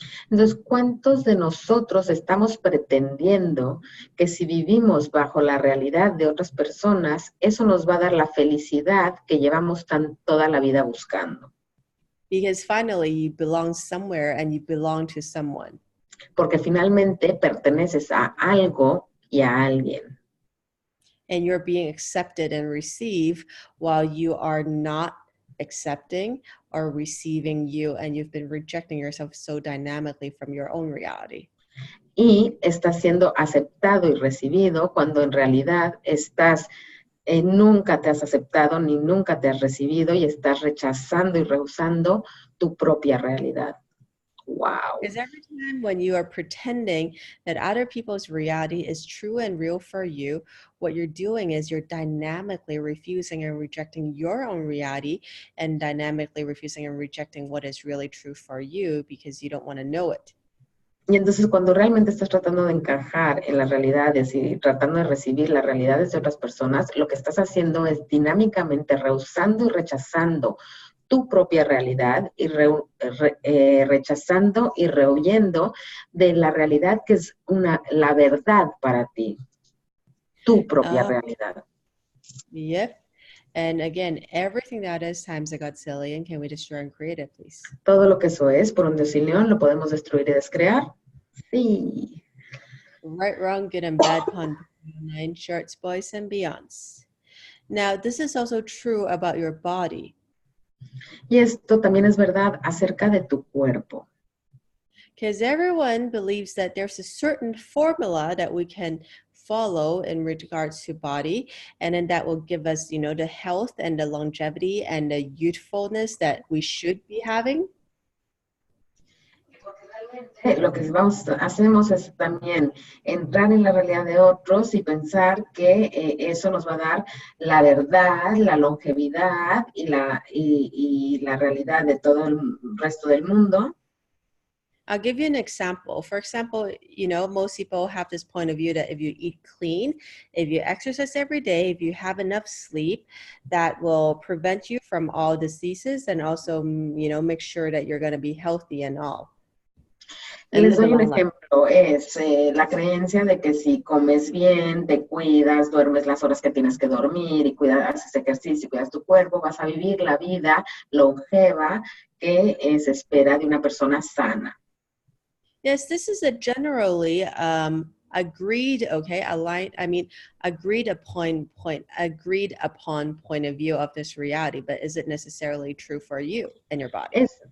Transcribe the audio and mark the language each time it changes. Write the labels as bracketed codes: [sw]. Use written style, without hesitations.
[es] Entonces, ¿cuántos de nosotros estamos pretendiendo que si vivimos bajo la realidad de otras personas, eso nos va a dar la felicidad que llevamos toda la vida buscando? [en] Because finally you belong somewhere and you belong to someone. [es] Porque finalmente perteneces a algo y a alguien. [en] And you're being accepted and received while you are not accepting or receiving you, and you've been rejecting yourself so dynamically from your own reality. [es] Y estás siendo aceptado y recibido cuando en realidad nunca te has aceptado ni nunca te has recibido y estás rechazando y rehusando tu propia realidad. [en] Wow. Because every time when you are pretending that other people's reality is true and real for you, what you're doing is you're dynamically refusing and rejecting your own reality and dynamically refusing and rejecting what is really true for you because you don't want to know it. [es] Y entonces cuando realmente estás tratando de encajar en las realidades y tratando de recibir las realidades de otras personas, lo que estás haciendo es dinámicamente rehusando y rechazando tu propia realidad y rechazando y rehuyendo de la realidad que es la verdad para ti, tu propia realidad. [en] Yep. And again, everything that is times a godzillion, can we destroy and create it, please? [es] Todo lo que eso es, por un decilión, lo podemos destruir y descrear. Sí. [en] Right, wrong, good and bad, pun, nine shorts, boys and beyonds. Now, this is also true about your body. [es] Y esto también es verdad acerca de tu cuerpo. [en] Because everyone believes that there's a certain formula that we can follow in regards to body, and then that will give us, the health and the longevity and the youthfulness that we should be having. [es] Lo que hacemos es también entrar en la realidad de otros y pensar que eso nos va a dar la verdad, la longevidad y la realidad de todo el resto del mundo. [en] I'll give you an example. For example, most people have this point of view that if you eat clean, if you exercise every day, if you have enough sleep, that will prevent you from all diseases and also, make sure that you're going to be healthy and all. [es] Les doy un ejemplo, es la creencia de que si comes bien, te cuidas, duermes las horas que tienes que dormir y haces ejercicio y cuidas tu cuerpo, vas a vivir la vida longeva que se espera de una persona sana. [en] Yes, this is a generally agreed upon point of view of this reality, but is it necessarily true for you and your body?